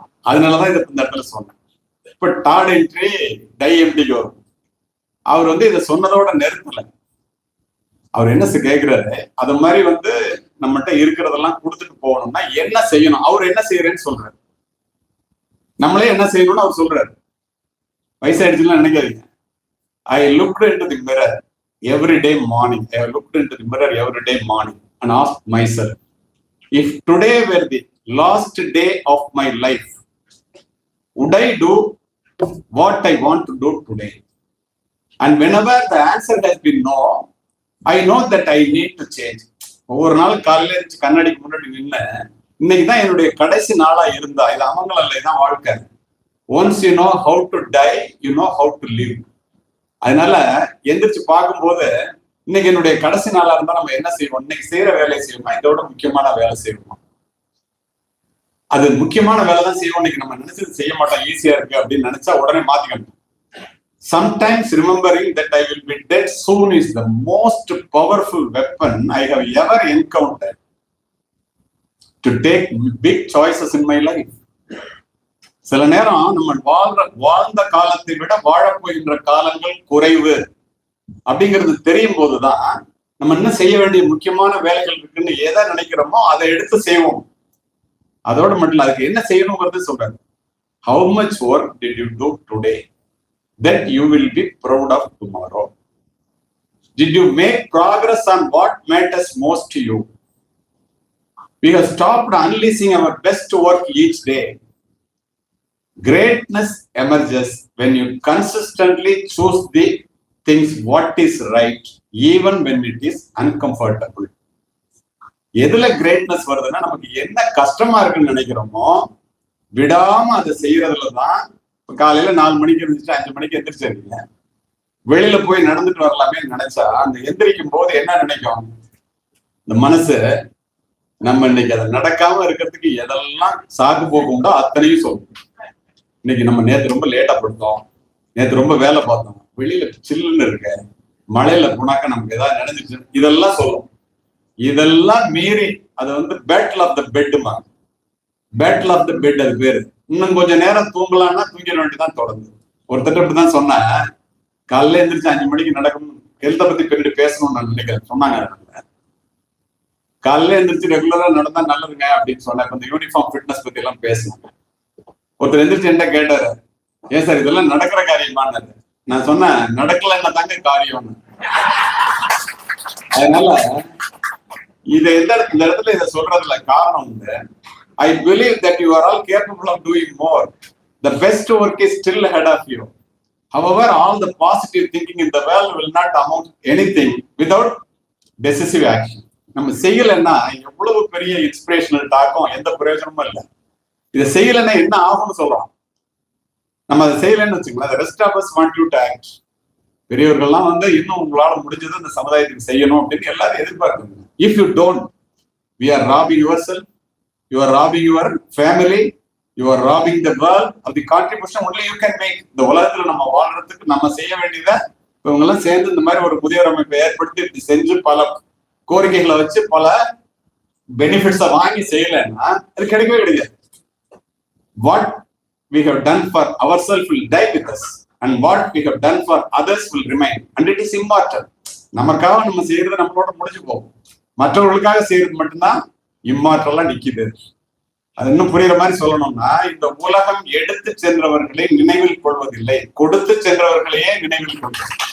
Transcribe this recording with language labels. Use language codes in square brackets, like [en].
[ta] அதனாலதான் இதை இந்த இடத்துல சொன்னேன். இப்ப டாட் என்ட்ரி டை எம்டிக்கு வரும். அவர் இதை சொன்னதோட நிறுத்தல. அவர் என்ன கேட்கிறாரு, அது மாதிரி நம்மகிட்ட இருக்கிறதெல்லாம் கொடுத்துட்டு போகணும்னா என்ன செய்யணும், அவர் என்ன செய்யறேன்னு சொல்றாரு. நம்மளே என்ன செய்யணும்னு அவர் சொல்றாரு. வயசாயிடுச்சுலாம் நினைக்காதீங்க. [en] I looked into the mirror every day morning. I looked into the mirror every day morning and asked myself, if today were the last day of my life, would I do what I want to do today? And whenever the answer has been no, I know that I need to change. [ta] ஒவ்வொரு நாள் காலையில இருந்துச்சு கண்ணாடிக்கு முன்னாடி நின்று, இன்னைக்குதான் என்னுடைய கடைசி நாளா இருந்தா, இது அமங்கலம் இல்லை, தான் வாழ்க்கை. [en] Once you know how to die, you know how to live. [ta] அதனால எந்திரிச்சு பார்க்கும்போது, இன்னைக்கு என்னுடைய கடைசி நாளா இருந்தா நம்ம என்ன செய்வோம்? இன்னைக்கு செய்யற வேலையை செய்வோமா, இதோட முக்கியமான வேலை செய்வோமா? அது முக்கியமான வேலை தான் செய்வோம். இன்னைக்கு நம்ம நினைச்சது செய்ய மாட்டோம், ஈஸியா இருக்கு அப்படின்னு நினைச்சா உடனே மாத்திக்கணும். [en] Sometimes remembering that I will be dead soon is the most powerful weapon I have ever encountered to take big choices in my life. [ta] சில நேரம் நம்ம வாழ்ந்த காலத்தை விட வாழப்போகின்ற காலங்கள் குறைவு அப்படிங்கிறது தெரியும் போதுதான் நம்ம என்ன செய்ய வேண்டிய முக்கியமான வேலைகள் இருக்குன்னு எதை நினைக்கிறோமோ அதை எடுத்து செய்வோம். அதோட மட்டும் இல்ல, அதுக்கு என்ன செய்யணுங்கிறது சொல்றாரு. [en] How much work did you do today that you will be proud of tomorrow? Did you make progress on what matters most to you? We have stopped unleashing our best work each day. Greatness emerges when you consistently choose the things what is right, even when it is uncomfortable. [ta] எதுல greatness வருதுன்னா, நமக்கு என்ன கஷ்டமா இருக்குன்னு நினைக்கிறோமோ விடாம அதை செய்யறதுலதான். காலையில 4 மணிக்கு இருந்துச்சு, 5 மணிக்கு எந்திரிச்சிருக்கீங்க, வெளியில போய் நடந்துட்டு வரலாமே நினைச்சா, அந்த எந்திரிக்கும் போது என்ன நினைக்கும் இந்த மனசு? நம்ம இன்னைக்கு அதை நடக்காம இருக்கிறதுக்கு எதெல்லாம் சாக்கு போக்குண்டோ அத்தனையும் சொல்லும். இன்னைக்கு நம்ம நேற்று ரொம்ப லேட்டா படுத்தோம், நேற்று ரொம்ப வேலை பார்த்தோம், வெளியில சில்லுன்னு இருக்க, மழையில போனாக்க நமக்கு ஏதாவது நினைஞ்சிச்சு, இதெல்லாம் சொல்லும். இதெல்லாம் மீறி அது battle of the பெட்டுமா, battle of the bed அது பேரு. இன்னும் கொஞ்சம் நேரம் தூங்கலாம்னா தூங்கிட வேண்டியதான் தொடர்ந்து. ஒருத்தர் இப்படிதான் சொன்ன, காலையில எந்திரிச்சு 5 மணிக்கு நடக்கும், ஹெல்த்தை பத்தி பின்னாடி பேசணும்னு நான் நினைக்கிறேன் சொன்னாங்க. காலையில எந்திரிச்சு ரெகுலரா நடந்தா நல்லதுங்க அப்படின்னு சொன்னேன். இந்த யூனிஃபார்ம் ஃபிட்னஸ் பத்தி எல்லாம் பேசணும். ஒருத்தர் எந்திரிச்சு என்ன கேட்டாரு, ஏன் சார் இதெல்லாம் நடக்கிற காரியமானது? நான் சொன்னேன், நடக்கலன்னா தாங்க காரியம். அதனால இதை இந்த இடத்துல இதை சொல்றதுல காரணம் [en] I believe that you are all capable of doing more. The best work is still ahead of you. However, all the positive thinking in the world will not amount anything without decisive action. [ta] நம்ம செய்யலைன்னா எவ்வளவு பெரிய inspirational டாக்கும் எந்த பிரயோஜனமும் இல்லை. இதை செய்யலைன்னா என்ன ஆகும்னு சொல்றோம். நம்ம அதை செய்யலைன்னு வச்சுக்கலாம், [en] Rest of us want you to act. [ta] பெரியவர்கள்லாம் இன்னும் உங்களால முடிஞ்சது இந்த சமுதாயத்துக்கு செய்யணும் அப்படின்னு எல்லாரும் எதிர்பார்க்குறாங்க. [en] If you don't, we are robbing yourself, you are robbing your family, you are robbing the world of the contribution only you can make. [ta] இந்த உலகத்துல நம்ம வாழ்றதுக்கு நம்ம செய்ய வேண்டியதை இவங்க எல்லாம் சேர்ந்து இந்த மாதிரி ஒரு முதியோர் அமைப்பை ஏற்படுத்தி செஞ்சு பல கோரிக்கைகளை வச்சு பல பெனிஃபிட்ஸை வாங்கி செய்யலைன்னா அது கிடைக்கவே கிடையாது. [en] What we have done for ourselves will die with us, and what we have done for others will remain, and it is immortal. [ta] நமக்காக நம்ம செய்யறது நம்மளோட முடிஞ்சு போகும், மற்றவர்களுக்காக செய்யறது மட்டும்தான் இம்மாற்றலா நிக்குது. அது இன்னும் புரியுற மாதிரி சொல்லணும்னா, இந்த உலகம் எடுத்து சென்றவர்களை நினைவில் கொள்வதில்லை, கொடுத்து சென்றவர்களையே நினைவில் கொள்வது.